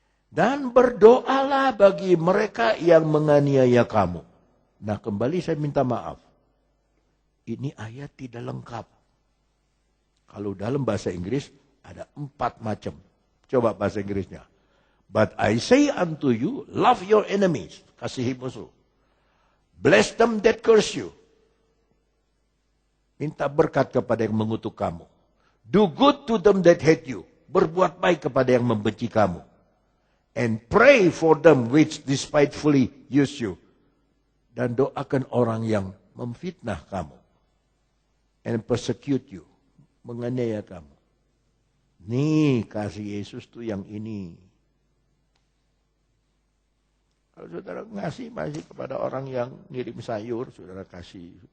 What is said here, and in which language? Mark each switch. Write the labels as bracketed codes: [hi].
[id] Dan berdoalah bagi mereka yang menganiaya kamu. Nah kembali saya minta maaf. Ini ayat tidak lengkap. Kalau dalam bahasa Inggris ada 4 macam. Coba bahasa Inggrisnya. [en] But I say unto you, love your enemies. [id] Kasihi musuh. [en] Bless them that curse you. [id] Minta berkat kepada yang mengutuk kamu. [en] Do good to them that hate you. [id] Berbuat baik kepada yang membenci kamu. [en] And pray for them which despitefully use you. [id] Dan doakan orang yang memfitnah kamu. [en] And persecute you. [id] Menganiaya kamu. Nih kasih Yesus tuh yang ini. Kalau saudara ngasih masih kepada orang yang ngirim sayur, saudara kasih.